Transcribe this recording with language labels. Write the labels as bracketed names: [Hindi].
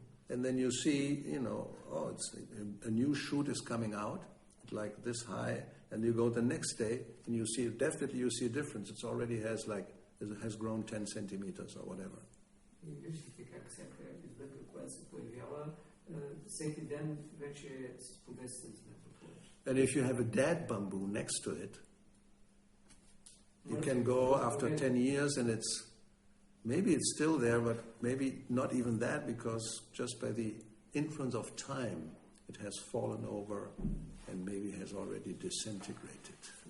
[English] And then you see, you know, oh, it's a new shoot is coming out, like this high, and you go the next day, and you see, definitely you see a difference. It's already has grown 10 centimeters or whatever. [Bulgarian] И виждате как всяка издънка, която се появява, всеки ден вече е с по 10 сантиметра повече. [English] And if you have a dead bamboo next to it, you can go after 10 years and maybe it's still there, but maybe not even that, because just by the influence of time, it has fallen over and maybe has already disintegrated.